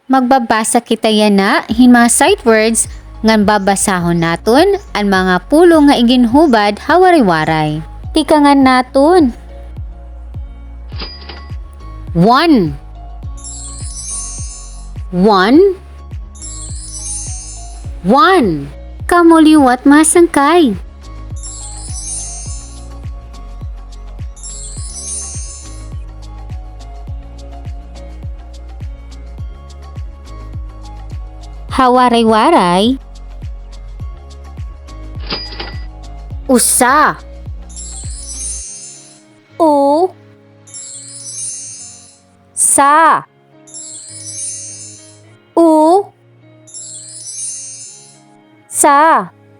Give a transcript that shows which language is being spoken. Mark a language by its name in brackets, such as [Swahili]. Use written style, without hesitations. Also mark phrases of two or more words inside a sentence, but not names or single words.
[Waray] Magbabasa kita yan na hin mga [English] sight words [Waray] ngan babasahon naton ang mga pulo nga iginhubad hawari-waray. Tika nga naton. 1 1 Kamuliwat masangkay. Hawaray-waray. Usa. U. Sa. U. Sa.